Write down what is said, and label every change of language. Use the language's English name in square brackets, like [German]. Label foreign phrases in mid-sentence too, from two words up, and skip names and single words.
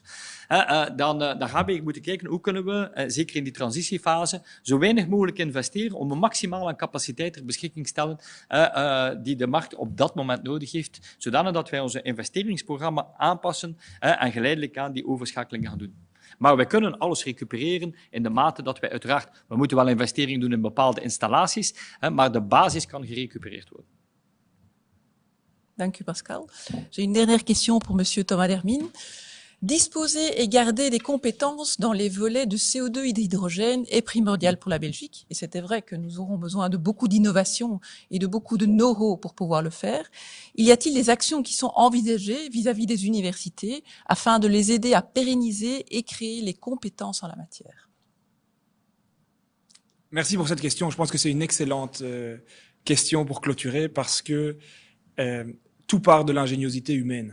[Dutch] Dan gaan we moeten kijken hoe kunnen we, zeker in die transitiefase, zo weinig mogelijk investeren om een maximale capaciteit ter beschikking stellen die de markt op dat moment nodig heeft, zodanig dat wij onze investeringsprogramma aanpassen en geleidelijk aan die overschakeling gaan doen. Maar wij kunnen alles recupereren in de mate dat wij uiteraard... We moeten wel investeringen doen in bepaalde installaties, maar de basis kan gerecupereerd worden. Dank u, Pascal. [French] J'ai une dernière question pour Monsieur Thomas Dermine. Disposer et garder des compétences dans les volets de CO2 et d'hydrogène est primordial pour la Belgique. Et c'était vrai que nous aurons besoin de beaucoup d'innovation et de beaucoup de know-how pour pouvoir le faire. Y a-t-il des actions qui sont envisagées vis-à-vis des universités afin de les aider à pérenniser et créer les compétences en la matière? Merci pour cette question. Je pense que c'est une excellente question pour clôturer parce que tout part de l'ingéniosité humaine.